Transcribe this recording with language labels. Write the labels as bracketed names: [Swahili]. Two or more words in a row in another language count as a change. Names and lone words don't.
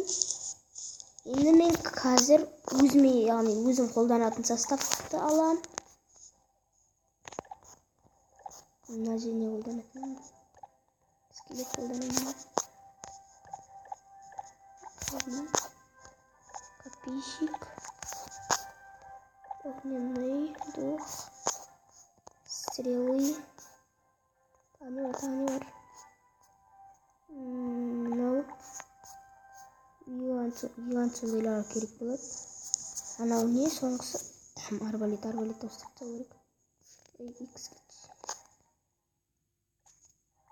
[Kazakh] Енді мен қазір өзім қолданатын составты аламын. Мына жеріне қолданатын. Скелет қолданамын. Копейщик. Огненный дух. Стрелы. Таны бар. Мынау. Гигант сондайлар керек болады. Анау не соңғысы? Арбалет ауыстырып керек.